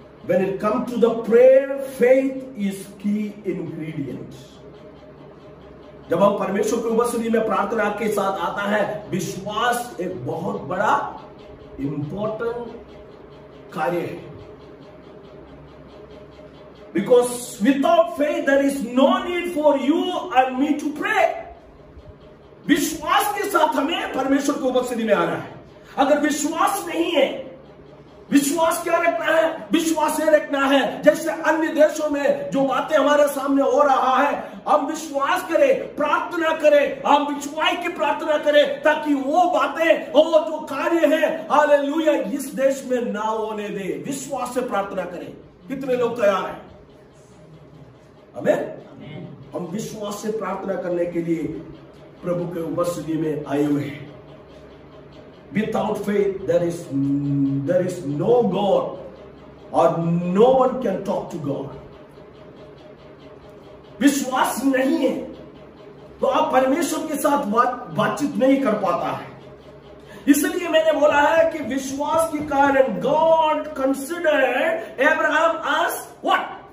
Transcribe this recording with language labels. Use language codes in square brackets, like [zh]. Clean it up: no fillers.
[en] When it comes to the prayer, faith is key ingredient। [hi] जब हम परमेश्वर की उपस्थिति में प्रार्थना के साथ आता है, विश्वास एक बहुत बड़ा इंपॉर्टेंट कार्य है। [en] Because without faith there is no need for you and me to pray। [hi] विश्वास के साथ हमें परमेश्वर की उपस्थिति में आना है। अगर विश्वास नहीं है, विश्वास क्या रखना है? विश्वास ये रखना है जैसे अन्य देशों में जो बातें हमारे सामने हो रहा है, हम विश्वास करें, प्रार्थना करें, हम बिचुआई की प्रार्थना करें ताकि वो बातें और जो कार्य है हालेलुया इस देश में ना होने दे। विश्वास से प्रार्थना करें। कितने लोग तैयार हैं? आमीन। हम विश्वास से प्रार्थना करने के लिए प्रभु के उपस्थिति में आए हुए हैं। [en] Without faith, there is no God or no one can talk to God। [hi] विश्वास नहीं है तो आप परमेश्वर के साथ बातचीत नहीं कर पाता है। इसलिए मैंने बोला है कि विश्वास के कारण [en] God considered Abraham as what?